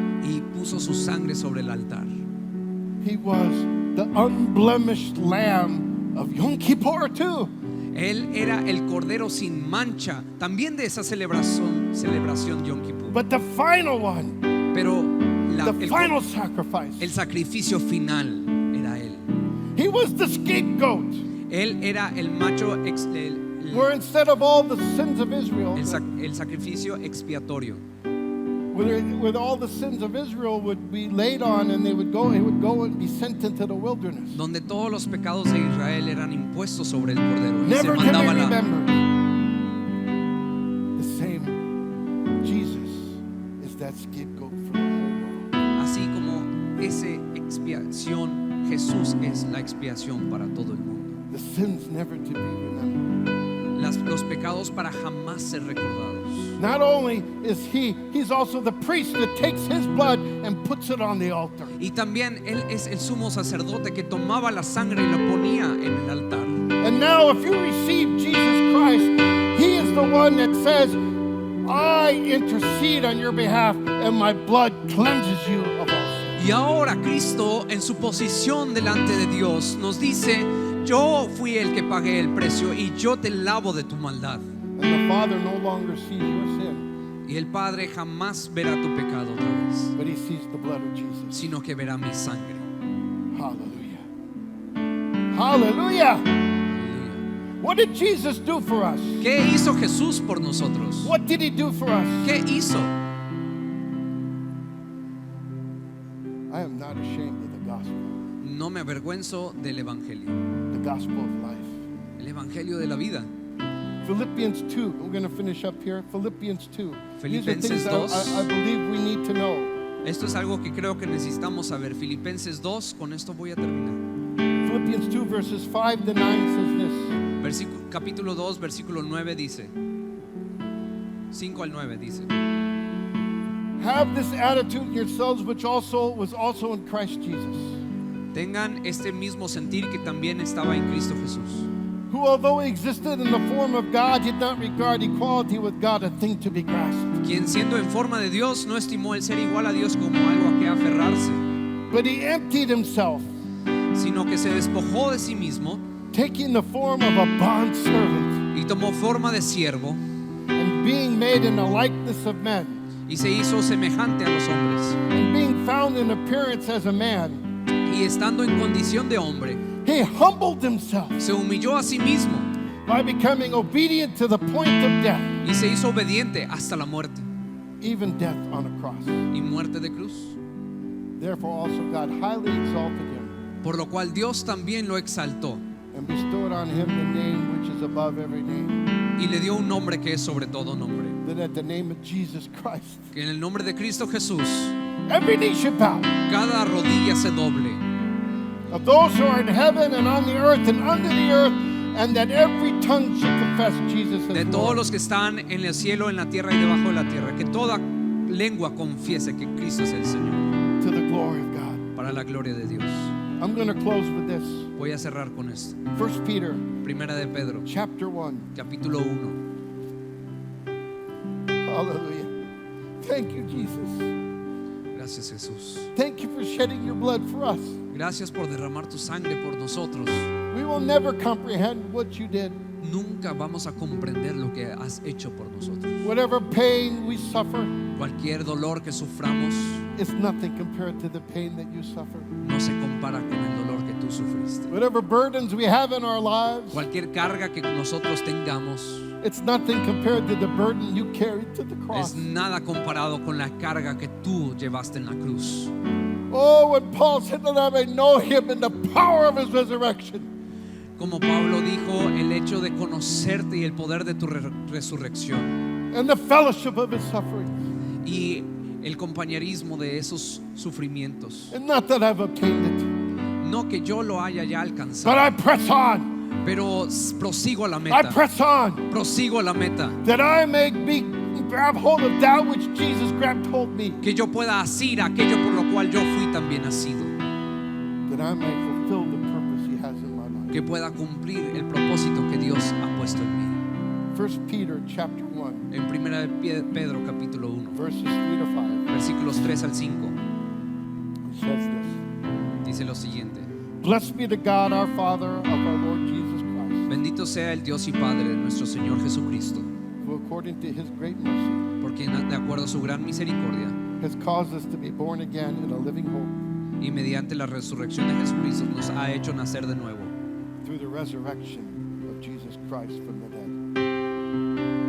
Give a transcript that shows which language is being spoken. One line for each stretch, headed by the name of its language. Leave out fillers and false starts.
Spanish: y puso su sangre sobre el altar.
English: He was the unblemished lamb of Yom Kippur too.
Spanish: Él era el cordero sin mancha, también de esa celebración Yom Kippur.
English: But the final one,
Spanish: Pero
English: the final sacrifice,
Spanish: el sacrificio final era él.
English: he was the scapegoat.
Spanish: Él era el macho,
English: Where instead of all the sins of Israel,
Spanish: el sacrificio expiatorio,
English: where all the sins of Israel would be laid on, and he would go and be sent into the wilderness.
Spanish: donde todos los pecados de Israel eran impuestos sobre el cordero y se
English: Never to be
Spanish: mandaba la,
English: remembered. The same Jesus is that scapegoat for the whole world.
Spanish: así como esa expiación, Jesús es la expiación para todo el mundo.
English: The sins never to be remembered.
Spanish: Los pecados para jamás ser recordados.
English: Not only is he's also the priest that takes his blood and puts it on the altar.
Spanish: Y también él es el sumo sacerdote que tomaba la sangre y la ponía en el altar.
English: And now if you receive Jesus Christ, he is the one that says, I intercede on your behalf and my blood cleanses you of all sin.
Spanish: Y ahora Cristo en su posición delante de Dios nos dice, yo fui el que pagué el precio y yo te lavo de tu maldad.
English: And the Father no longer sees your sin,
Spanish: Y el Padre jamás verá tu pecado otra vez,
English: but he sees the blood of Jesus.
Spanish: sino que verá mi sangre.
English: Hallelujah. Hallelujah.
Spanish: Aleluya.
English: What did Jesus do for us?
Spanish: ¿Qué hizo Jesús por nosotros?
English: What did he do for us?
Spanish: ¿Qué hizo?
English: I am not ashamed of the gospel,
Spanish: No me avergüenzo del Evangelio,
English: the gospel of life.
Spanish: el Evangelio de la vida.
English: Philippians 2, we're going to finish up here. Philippians 2. These are
Spanish: Filipenses
English: things
Spanish: 2.
English: I believe we need to know.
Spanish: Esto es algo que creo que necesitamos saber. Filipenses 2, con esto voy a terminar.
English: Philippians 2 verses 5 to 9 says this.
Spanish: Capítulo 2, versículo 9 dice, 5 al 9 dice,
English: Have this attitude in yourselves which was also in Christ Jesus,
Spanish: tengan este mismo sentir que también estaba en Cristo Jesús,
English: who although he existed in the form of God, did not regard equality with God a thing to be grasped,
Spanish: quien siendo en forma de Dios no estimó el ser igual a Dios como algo a que aferrarse,
English: but he emptied himself,
Spanish: sino que se despojó de sí mismo
English: taking the form of a bondservant,
Spanish: y tomó forma de siervo
English: and being made in the likeness of men,
Spanish: y se hizo semejante a los hombres,
English: and being found in appearance as a man,
Spanish: y estando en condición de hombre,
English: he humbled himself
Spanish: se humilló a sí mismo
English: by becoming obedient to the point of death,
Spanish: y se hizo obediente hasta la muerte
English: even death on a cross.
Spanish: y muerte de cruz.
English: Therefore also God highly exalted him
Spanish: Por lo cual Dios también lo exaltó
English: and bestowed on him the name which is above every name,
Spanish: y le dio un nombre que es sobre todo nombre,
English: that at the name of Jesus Christ
Spanish: que en el nombre de Cristo Jesús
English: every knee should bow,
Spanish: cada rodilla se doble,
English: of those who are in heaven and on the earth and under the earth, and that every tongue should confess Jesus
Spanish: de
English: as
Spanish: todos
English: Lord,
Spanish: los que están en el cielo, en la tierra y debajo de la tierra, que toda lengua confiese que Cristo es el Señor,
English: to the glory of God.
Spanish: para la gloria de Dios.
English: I'm going to close with this.
Spanish: Voy a cerrar con esto.
English: 1 Peter
Spanish: Primera de Pedro,
English: chapter 1.
Spanish: capítulo 1.
English: Hallelujah. Thank you, Jesus.
Spanish: Gracias, Jesús.
English: Thank you for shedding your blood for us.
Spanish: Gracias por derramar tu sangre por nosotros.
English: We will never comprehend what you did.
Spanish: Nunca vamos a comprender lo que has hecho por nosotros.
English: Whatever pain we suffer,
Spanish: Cualquier dolor que suframos
English: it's nothing compared to the pain that you suffered.
Spanish: no se compara con el dolor que tú sufriste.
English: Whatever burdens we have in our lives,
Spanish: Cualquier carga que nosotros tengamos
English: it's nothing compared to the burden you carried to the
Spanish: es
English: cross.
Spanish: nada comparado con la carga que tú llevaste en la cruz.
English: Oh, when Paul said that I may know him in the power of his resurrection.
Spanish: Como Pablo dijo, el hecho de conocerte y el poder de tu resurrección
English: And the fellowship of his sufferings.
Spanish: y el compañerismo de esos sufrimientos.
English: And not that I've obtained it,
Spanish: No que yo lo haya ya
English: but
Spanish: alcanzado,
English: I press on.
Spanish: pero prosigo a la
English: I
Spanish: meta.
English: press on
Spanish: Prosigo a la meta.
English: that I may grab hold of that which Jesus grabbed hold of me,
Spanish: Que yo pueda asir aquello por lo cual yo fui también asido.
English: that I may fulfill the purpose he has in my life.
Spanish: Que pueda cumplir el propósito que Dios ha puesto en mí.
English: 1 Peter chapter 1,
Spanish: En 1 Pedro capítulo 1,
English: verses 3 to 5.
Spanish: versículos 3 al 5,
English: It says this.
Spanish: dice lo siguiente:
English: Blessed be the God, our Father, of our Lord Jesus Christ,
Spanish: Bendito sea el Dios y Padre de nuestro Señor Jesucristo,
English: who according to his great mercy
Spanish: por quien de acuerdo a su gran misericordia
English: has caused us to be born again in a living hope
Spanish: y mediante la resurrección de Jesucristo nos ha hecho nacer de nuevo
English: through the resurrection of Jesus Christ from the dead.